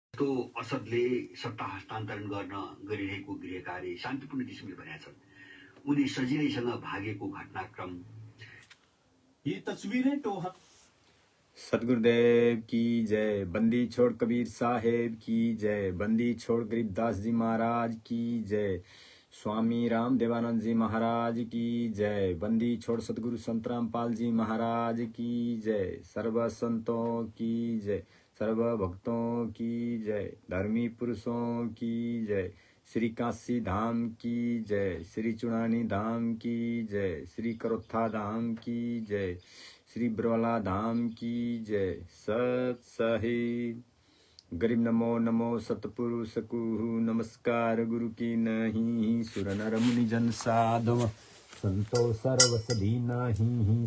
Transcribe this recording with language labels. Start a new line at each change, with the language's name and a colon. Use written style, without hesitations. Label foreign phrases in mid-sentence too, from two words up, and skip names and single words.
Nepali: जस्तो असदले सत्ता हस्तान्तरण गर्न गरिरहेको गृह कार्य शान्तिपूर्ण किसिमले भनेका छन्। उनी सजिलैसँग भागेको घटनाक्रम
Hindi: ये तस्वीरें टोहा। सतगुरुदेव की जय। बंदी छोड़ कबीर साहेब की जय। बंदी छोड़ गरीबदास जी महाराज की जय। स्वामी राम देवानंद जी महाराज की जय। बंदी छोड़ सतगुरु संत रामपाल जी महाराज की जय। सर्व संतों की जय, सर्व भक्तों की जय, धर्मी पुरुषों की जय। श्री काशी धाम की जय, श्री चुनानी धाम की जय, श्री करोत्था धाम की जय, श्री ब्रवाला धाम की जय। सत साहिब। गरीब नमो नमो सतपुरुष को नमस्कार गुरु की नहीं। सुर नर मुनि जन साधव संतो सर्वसधी नाही।